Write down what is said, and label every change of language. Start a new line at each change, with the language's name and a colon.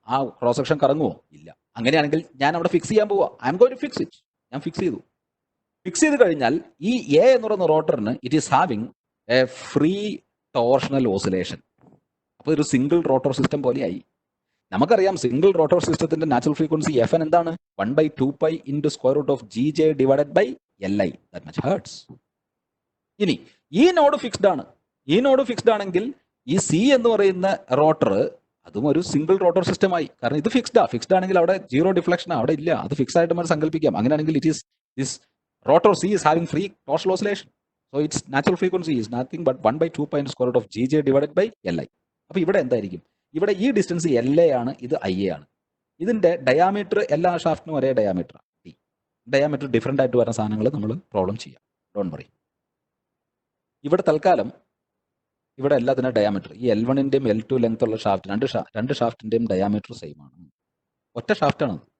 Malayalam: ആ cross section കറങ്ങുമോ? ഇല്ല. അങ്ങനെയാണെങ്കിൽ ഞാൻ അവിടെ ഫിക്സ് ചെയ്യാൻ പോവാ.
English: I am going to fix it.
Malayalam: ഞാൻ ഫിക്സ് ചെയ്തു. ഫിക്സ് ചെയ്ത് കഴിഞ്ഞാൽ ഈ എ എന്ന് പറയുന്ന റോട്ടറിന്
English: It is having a free torsional oscillation.
Malayalam: അപ്പോൾ ഒരു സിംഗിൾ റോട്ടർ സിസ്റ്റം പോലെയായി. നമുക്കറിയാം സിംഗിൾ റോട്ടർ സിസ്റ്റത്തിന്റെ നാച്ചുറൽ ഫ്രീക്വൻസി FN എന്താണ്?
English: 1/2π into square root of GJ divided by LI. That much hertz.
Malayalam: ഇനി ഈ നോഡ് ഫിക്സ്ഡ് ആണ്. ഈ നോഡ് ഫിക്സ്ഡ് ആണെങ്കിൽ ഈ C എന്ന് പറയുന്ന റോട്ടർ അതും ഒരു സിംഗിൾ റോട്ടർ സിസ്റ്റമായി. കാരണം ഇത് ഫിക്സ്ഡ് ആണെങ്കിൽ അവിടെ സീറോ ഡിഫ്ലക്ഷൻ അവിടെ ഇല്ല. അത് ഫിക്സ് ആയിട്ട് നമുക്ക് സങ്കല്പിക്കാം. അങ്ങനെയാണെങ്കിൽ
English: It is this rotor C is having free torsional oscillation. So its natural frequency is nothing but 1/2π into square root of GJ divided by LI.
Malayalam: അപ്പോൾ ഇവിടെ എന്തായിരിക്കും? ഇവിടെ ഈ ഡിസ്റ്റൻസ് LA ആണ്, ഇത് IA ആണ്. ഇതിന്റെ ഡയാമീറ്റർ എല്ലാ ഷാഫ്റ്റിനും ഒരേ ഡയാമീറ്റർ T. ഡയാമീറ്റർ ഡിഫറെൻ്റ് ആയിട്ട് വരുന്ന സാധനങ്ങൾ നമ്മൾ പ്രോബ്ലം ചെയ്യാം.
English: Don't worry.
Malayalam: ഇവിടെ തൽക്കാലം ഇവിടെ എല്ലാത്തിനും ഡയാമീറ്റർ ഈ L1ൻ്റെയും L2 ലെങ്ത് ഉള്ള ഷാഫ്റ്റ് രണ്ട് ഷാഫ്റ്റിൻ്റെയും ഡയാമീറ്റർ സെയിം ആണ്. ഒറ്റ ഷാഫ്റ്റാണ്.